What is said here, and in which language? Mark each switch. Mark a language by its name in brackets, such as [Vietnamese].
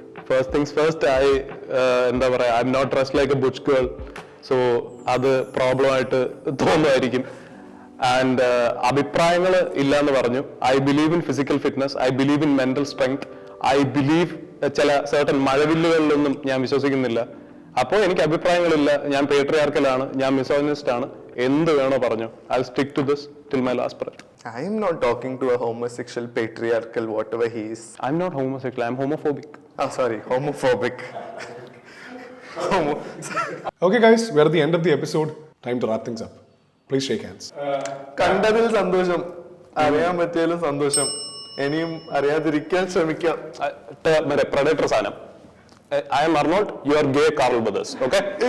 [English] First things first, [Malayalam] എന്താ പറയാ, [English] I'm not dressed like a butch girl, so [Malayalam] അത് problem ആയിട്ട് തോന്നുമായിരിക്കും. [English] and [Malayalam] അഭിപ്രായങ്ങൾ ഇല്ല എന്ന് പറഞ്ഞു. [English] I believe in physical fitness, I believe in mental strength, I believe [Malayalam] ചില സർട്ടൻ മഴവില്ലുകളിലൊന്നും ഞാൻ വിശ്വസിക്കുന്നില്ല. അപ്പോൾ എനിക്ക് അഭിപ്രായങ്ങളില്ല, ഞാൻ പേട്രിയാർക്കലാണ്, ഞാൻ മിസോജിനിസ്റ്റ് ആണ്, എന്ത് വേണോ പറഞ്ഞു. [English] I stick to this till my last breath. I am not talking to a homosexual patriarchal whatever he is. I'm not homosexual, I'm homophobic. Oh, sorry, homophobic. Okay guys, we're at the end of the episode. Time to wrap things up. Please shake hands. [Malayalam] കണ്ടതിൽ സന്തോഷം, അറിയാൻ പറ്റിയാലും സന്തോഷം, ഇനിയും അറിയാതിരിക്കാൻ ശ്രമിക്കാം. മറ്റേ predator സാധനം. [English] I am Arnold, you are gay Carl Brothers, okay?